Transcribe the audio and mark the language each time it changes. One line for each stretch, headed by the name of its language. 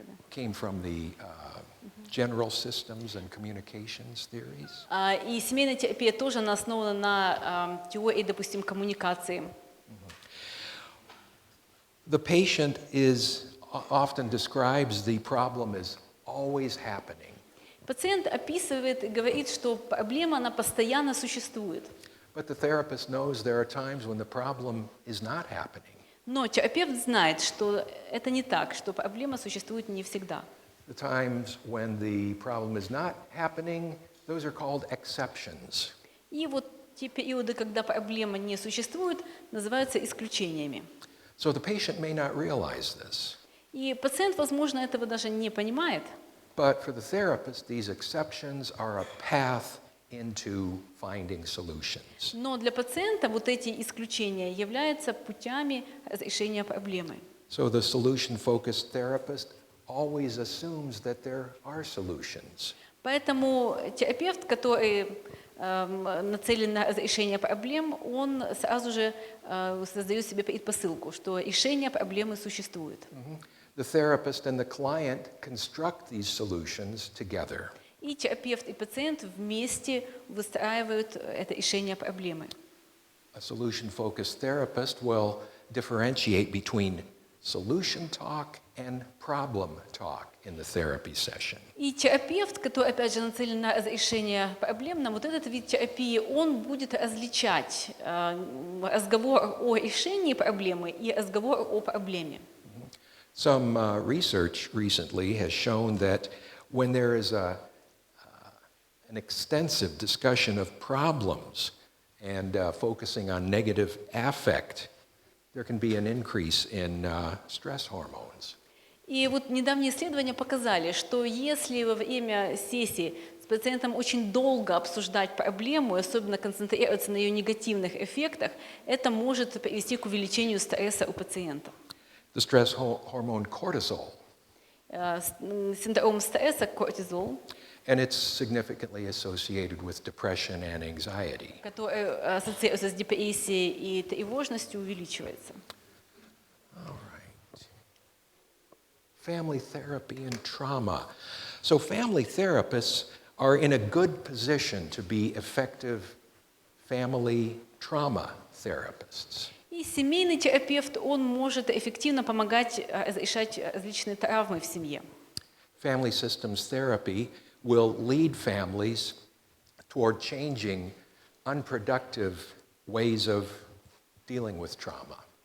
English: Came from the general systems and communications theories.
Russian: И семейная терапия тоже она основана на теории, допустим, коммуникации.
English: The patient often describes the problem as always happening.
Russian: Пациент описывает и говорит, что проблема, она постоянно существует.
English: But the therapist knows there are times when the problem is not happening.
Russian: Но терапевт знает, что это не так, что проблема существует не всегда.
English: The times when the problem is not happening, those are called exceptions.
Russian: И вот те периоды, когда проблема не существует, называются исключениями.
English: So the patient may not realize this.
Russian: И пациент, возможно, этого даже не понимает.
English: But for the therapist, these exceptions are a path into finding solutions.
Russian: Но для пациента вот эти исключения являются путями разрешения проблемы.
English: So the solution-focused therapist always assumes that there are solutions.
Russian: Поэтому терапевт, который нацелен на разрешение проблем, он сразу же создает себе предпосылку, что решение проблемы существует.
English: The therapist and the client construct these solutions together.
Russian: И терапевт и пациент вместе выстраивают это решение проблемы.
English: A solution-focused therapist will differentiate between solution talk and problem talk in the therapy session.
Russian: И терапевт, который, опять же, нацелен на разрешение проблем, на вот этот вид терапии, он будет различать разговор о решении проблемы и разговор о проблеме.
English: Some research recently has shown that when there is an extensive discussion of problems and focusing on negative affect, there can be an increase in stress hormones.
Russian: И вот недавние исследования показали, что если во время сессии с пациентом очень долго обсуждать проблему, и особенно концентрироваться на ее негативных эффектах, это может привести к увеличению стресса у пациента.
English: The stress hormone cortisol,
Russian: Синдром стресса, кортизол,
English: and it's significantly associated with depression and anxiety.
Russian: который ассоциируется с депрессией и тревожностью, увеличивается.
English: All right. Family therapy and trauma. So family therapists are in a good position to be effective family trauma therapists.
Russian: И семейный терапевт, он может эффективно помогать разрешать различные травмы в семье.
English: Family systems therapy will lead families toward changing unproductive ways of dealing with trauma.